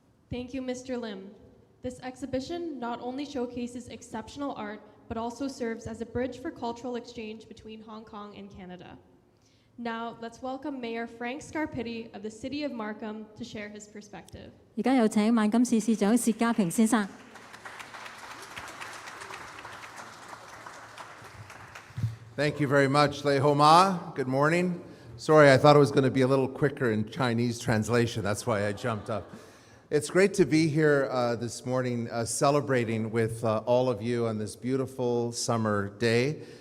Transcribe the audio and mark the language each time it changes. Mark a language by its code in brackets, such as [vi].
[en] Thank you, Mr. Lim. This exhibition not only showcases exceptional art, but also serves as a bridge for cultural exchange between Hong Kong and Canada. Now, let's welcome Mayor Frank Scarpitti of the City of Markham to share his perspective. [yue] 而家有請萬錦市市長薛家平先生。 [en] Thank you very much, Lei Ho Ma. Good morning. Sorry, I thought it was going to be a little quicker in Chinese translation. That's why I jumped up. It's great to be here this morning celebrating with all of you on this beautiful summer day.